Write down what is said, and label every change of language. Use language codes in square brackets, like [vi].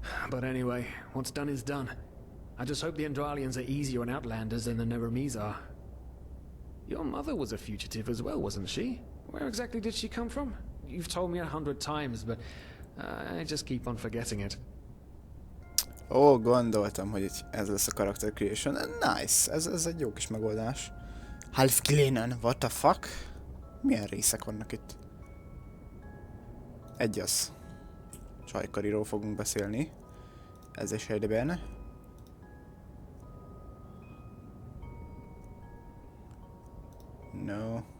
[en] But anyway, what's done is done. I just hope the Endralians are easier on Outlanders than the Neremes are. Your mother was a fugitive as well, wasn't she? Where exactly did she come from? You've told me 100 times, but I just keep on forgetting it. [hu] Ó, gondoltam, hogy ez lesz a character creation. [en] Nice, [hu] ez egy jó kis megoldás. [en] Half Glennon, what the fuck? [hu] Milyen részek vannak itt? Egy az. Csajkariról fogunk beszélni. Ez is egyben. [en] No.